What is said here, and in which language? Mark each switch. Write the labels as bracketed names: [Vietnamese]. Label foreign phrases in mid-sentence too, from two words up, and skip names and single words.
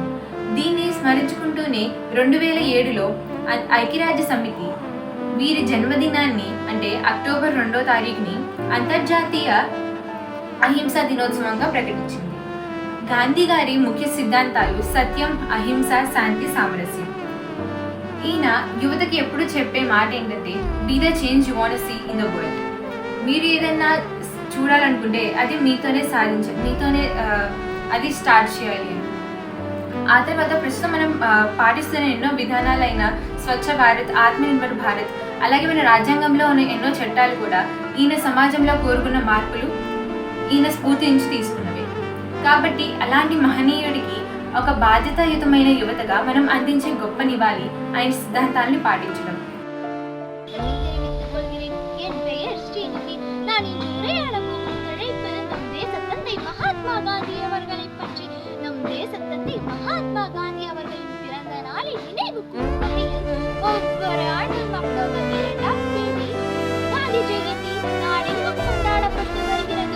[Telugu] దీన్ని స్మరించుకుంటూనే 2007లో ఐక్యరాజ్య సమితి వీరి జన్మదినాన్ని అంటే అక్టోబర్ 2వ తారీఖుని అంతర్జాతీయ అహింసా దినోత్సవంగా ప్రకటించింది. గాంధీ గారి ముఖ్య సిద్ధాంతాలు సత్యం, అహింస, శాంతి, సామరస్యం. ఈయన యువతకి ఎప్పుడు చెప్పే మాట ఏంటంటే [English] be the change you want to see in the world. [Telugu] మీరు ఏదైనా చూడాలనుకుంటే అది మీతోనే మీతోనే అది స్టార్ట్ చేయాలి. ఆ తర్వాత ప్రస్తుతం మనం పాటిస్తున్న ఎన్నో విధానాలైన స్వచ్ఛ భారత్, ఆత్మనిర్భర్ భారత్, అలాగే మన రాజ్యాంగంలో ఉన్న ఎన్నో చట్టాలు కూడా ఈయన సమాజంలో కోరుకున్న మార్పులు ఈయన స్ఫూర్తి నుంచి తీసుకున్నవి. కాబట్టి అలాంటి మహనీయుడికి ఒక బాధ్యతాయుతమైన యువతగా మనం అందించే గొప్ప నివాళి ఆయన సిద్ధాంతాలని పాటించడం. [Tamil] மகாத்மா காந்தி அவர்களை பற்றி நம் தேசத்தந்தை மகாத்மா காந்தி அவர்களின் பிறந்த நாளை நினைவு கூறும் வகையில் ஒவ்வொரு ஆண்டும் அக்டோபர் 2ஆம் தேதி காந்தி ஜெயந்தி நாடெங்கும் கொண்டாடப்பட்டு வருகிறது.